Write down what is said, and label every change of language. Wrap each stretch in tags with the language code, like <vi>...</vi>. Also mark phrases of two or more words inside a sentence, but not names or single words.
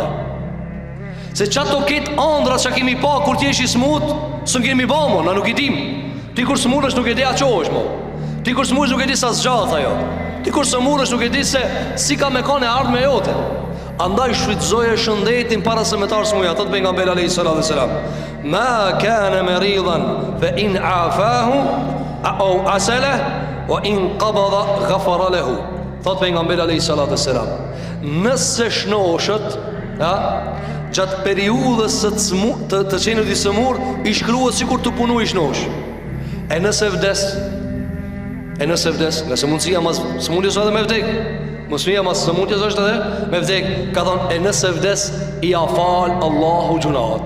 <sq>Se qato ketë andrat që kemi pa kur t'jesh i smut, së kemi ba mo, na nuk i dim. Ti kur sëmurësh nuk e di a qo është mo. Ti kur sëmurësh nuk e di sa zgjath ajo. Ti kur sëmurësh nuk e di se si ka me kanë e ardhme jote. Andaj shfrytëzoje shëndetin para se me të arsmuja. Thot pejgamberi</sq> <ar>عليه الصلاة والسلام ما كان مريضا فإن عافاه أو أسأل وإن قبض غفر له.</ar> <sq>Thot pejgamberi</sq> <ar>عليه الصلاة والسلام,</ar> <sq>nëse shnoshët, gjatë periudhës të qenit i sëmur, i shkruhet sikur të punu i shnosh. E nëse vdes, nëse mundësia mas sëmundjes edhe me vdek, mësmija mas sëmundjes është edhe me vdek, ka thonë, e nëse vdes, i afal Allahu gjunahat.</sq>